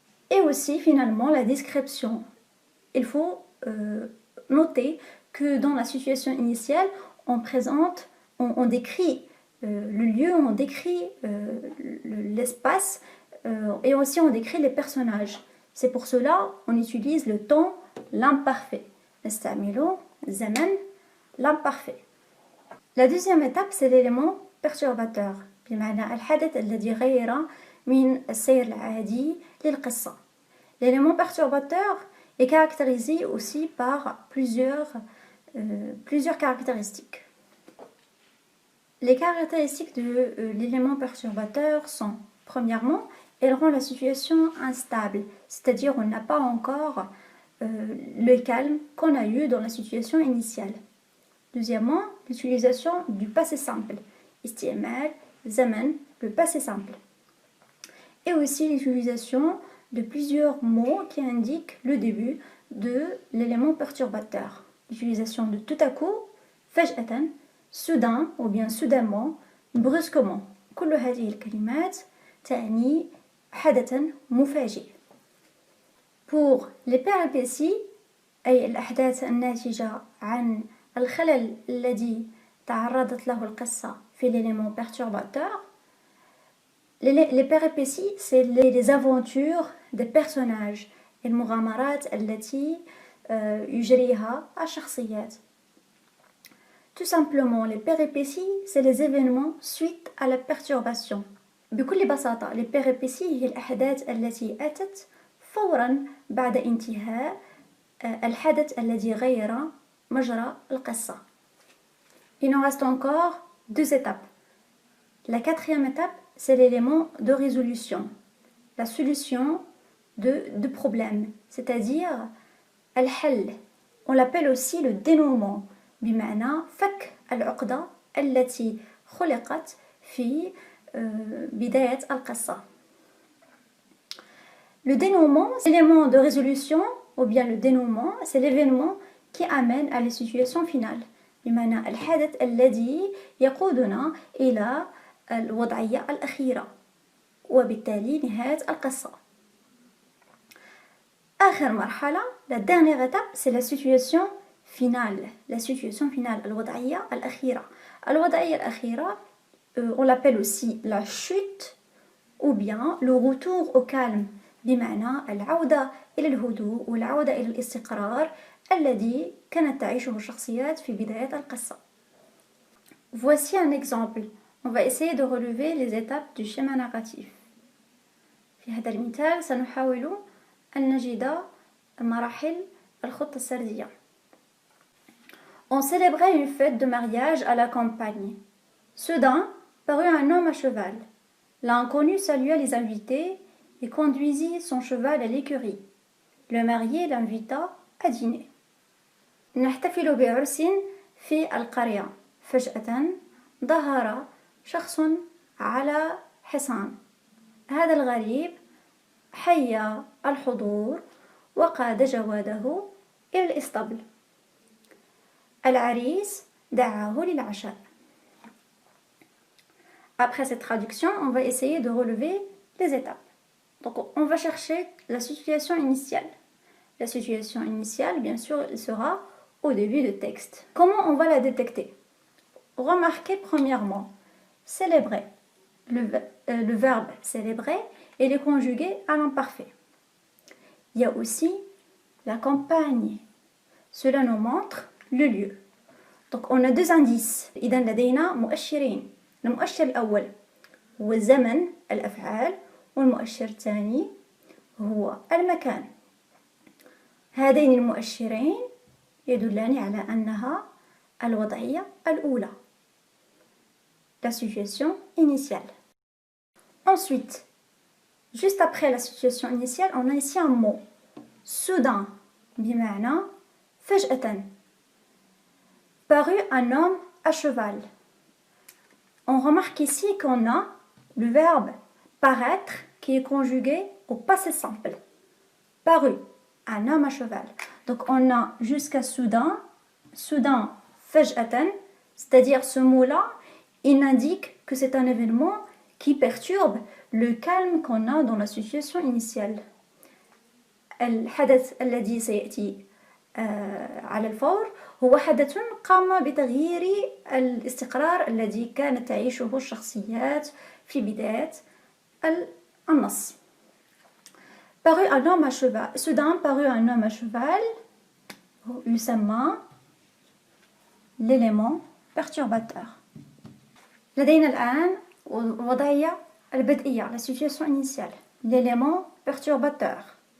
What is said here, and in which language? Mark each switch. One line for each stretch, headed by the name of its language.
French: Et aussi finalement la description. Il faut noter que dans la situation initiale, on décrit le lieu, on décrit l'espace et aussi on décrit les personnages. C'est pour cela qu'on utilise le temps, l'imparfait.
Arabic: نستعمل زمن l'imparfait.
French: La deuxième étape, c'est l'élément perturbateur.
Arabic: بمعنى الحدث الذي غير من السير العادي للقصة.
French: L'élément perturbateur est caractérisé aussi par plusieurs caractéristiques. Les caractéristiques de l'élément perturbateur sont, premièrement, elle rend la situation instable, c'est-à-dire on n'a pas encore le calme qu'on a eu dans la situation initiale. Deuxièmement, l'utilisation du passé simple,
Arabic: isti'mal, zaman,
French: le passé simple. Et aussi l'utilisation de plusieurs mots qui indiquent le début de l'élément perturbateur. L'utilisation de tout à coup,
Arabic: فجأة,
French: soudain ou bien soudainement, brusquement.
Arabic: كل هذه الكلمات تعني حدثا مفاجئ.
French: Pour les péripéties,
Arabic: أي الأحداث الناتجة عن الخلل الذي تعرضت له القصة في
French: l'élément perturbateur, les péripéties, c'est les aventures des personnages,
Arabic: المغامرات التي يجريها الشخصيات.
French: Tout simplement, les péripéties, c'est les événements suite à la perturbation.
Arabic: بكل بساطة,
French: les péripéties
Arabic: هي الأحداث التي أتت فوراً بعد انتهاء الحدث الذي غير مجرى القصة.
French: Il nous reste encore deux étapes. La quatrième étape, c'est l'élément de résolution, la solution de problème, c'est-à-dire
Arabic: الحل.
French: On l'appelle aussi le dénouement,
Arabic: بمعنى فك العقدة التي خلقت في بداية القصة.
French: Le dénouement, c'est l'élément de résolution, ou bien le dénouement, c'est l'événement qui amène à la situation finale.
Arabic: بمعنى الحدث الذي يقودنا إلى الوضعية الأخيرة وبالتالي نهاية القصة. آخر مرحلة,
French: la dernière étape, c'est la situation finale. La situation finale,
Arabic: الوضعية الأخيرة. الوضعية الأخيرة,
French: on l'appelle aussi la chute ou bien le retour au calme.
Arabic: بمعنى العودة إلى الهدوء والعودة إلى الاستقرار الذي كانت تعيشه الشخصيات في بداية القصة.
French: Voici un exemple. On va essayer de relever les étapes du schéma narratif.
Arabic: في هذا المثال سنحاول أن نجد مراحل الخطة السردية.
French: On célébrait une fête de mariage à la campagne. Soudain, parut un homme à cheval. L'inconnu salua les invités et conduisit son cheval à l'écurie. Le marié l'invita à dîner.
Arabic: نحتفل بعرس في القرية. فجأة ظهر شخص على حصان. هذا الغريب حيا الحضور وقاد جواده إلى الإسطبل. العريس دعاه للعشاء.
French: Après cette traduction, on va essayer de relever les étapes. Donc on va chercher la situation initiale. La situation initiale, bien sûr, elle sera au début du texte. Comment on va la détecter? Remarquez premièrement, célébrer. Le verbe célébrer, il est conjugué à l'imparfait. Il y a aussi la campagne. Cela nous montre le lieu. Donc on a deux indices.
Arabic: إذا لدينا مؤشرين. المؤشر الأول هو زمن الأفعال والمؤشر الثاني هو المكان. هذين المؤشرين يدلان على أنها الوضعية الأولى.
French: La situation initiale. Ensuite, juste après la situation initiale, on a ici un mot. Soudain,
Arabic: بمعنى فجأة.
French: Parut un homme à cheval. On remarque ici qu'on a le verbe paraître qui est conjugué au passé simple. Parut, un homme à cheval. Donc on a jusqu'à soudain, soudain,
Arabic: فجأة,
French: c'est-à-dire ce mot-là, il indique que c'est un événement qui perturbe le calme qu'on a dans la situation initiale.
Arabic: الحدث الذي سيأتي على الفور هو حدث قام بتغيير الاستقرار الذي كانت تعيشه الشخصيات في بداية النص.
French: Parut un homme à cheval. Soudain parut un homme à cheval
Arabic: يسمى
French: l'élément perturbateur.
Arabic: لدينا الآن الوضعية البدئية,
French: la situation initiale, l'élément perturbateur.